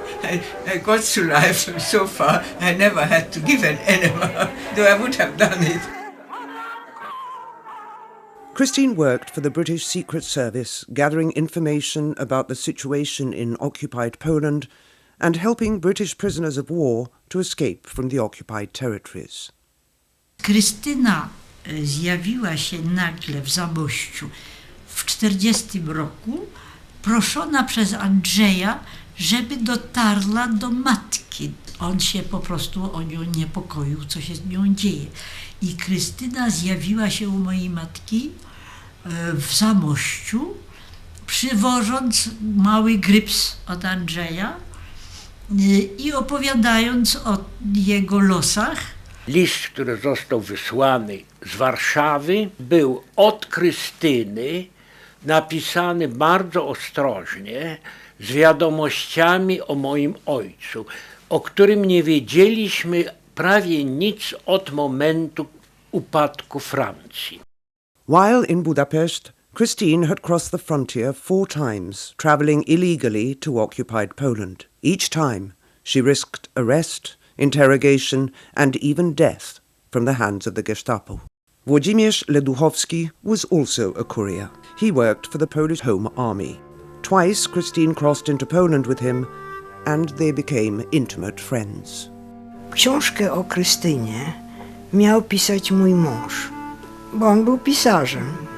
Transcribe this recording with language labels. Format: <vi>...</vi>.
<en>I got through life so far, I never had to give an enema, though I would have done it. Krystyna worked for the British Secret Service, gathering information about the situation in occupied Poland and helping British prisoners of war to escape from the occupied territories.</en> <pl>Krystyna zjawiła się nagle w Zamościu w 1940 roku, proszona przez Andrzeja, żeby dotarła do matki. On się po prostu o nią niepokoił, co się z nią dzieje. I Krystyna zjawiła się u mojej matki w Zamościu, przywożąc mały gryps od Andrzeja i opowiadając o jego losach. List, który został wysłany z Warszawy, był od Krystyny, napisany bardzo ostrożnie, z wiadomościami o moim ojcu, o którym nie wiedzieliśmy prawie nic od momentu upadku Francji.</pl> <en>While in Budapest, Krystyna had crossed the frontier 4 times, travelling illegally to occupied Poland. Each time, she risked arrest, interrogation and even death from the hands of the Gestapo. Włodzimierz Leduchowski was also a courier. He worked for the Polish Home Army. Twice Krystyna crossed into Poland with him, and they became intimate friends.</en> <pl>Książkę o Krystynie miał pisać mój mąż, bo on był pisarzem.</pl>